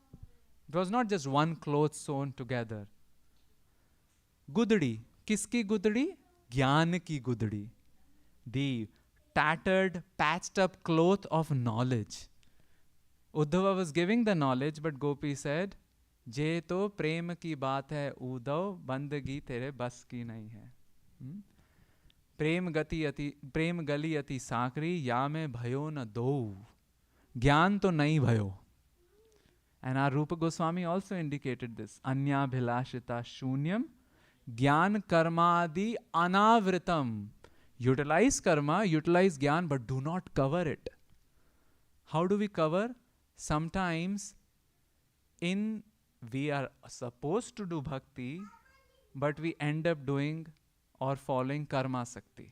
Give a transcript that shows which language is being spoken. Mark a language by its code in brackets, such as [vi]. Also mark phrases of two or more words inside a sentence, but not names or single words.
[en] It was not just one cloth sewn together. [hi] गुदड़ी। किसकी गुदड़ी? ज्ञान की गुदड़ी. [en] The tattered, patched up cloth of knowledge. Uddhava was giving the knowledge, but Gopi said, [hi] "जे तो प्रेम की बात है उद्धव, बंदगी तेरे बस की नाही है. प्रेम गली अति सकरी, या में भयो न दो. ज्ञान तो नाही भयो." [en] And our Rupa Goswami also indicated this. [sa] अन्य भिलाषिता शून्यं, ज्ञान कर्मादि अनावृतम्. [en] Utilize karma, utilize gyan, but do not cover it. How do we cover? Sometimes we are supposed to do bhakti, but we end up doing or following [sa] कर्म सक्ति.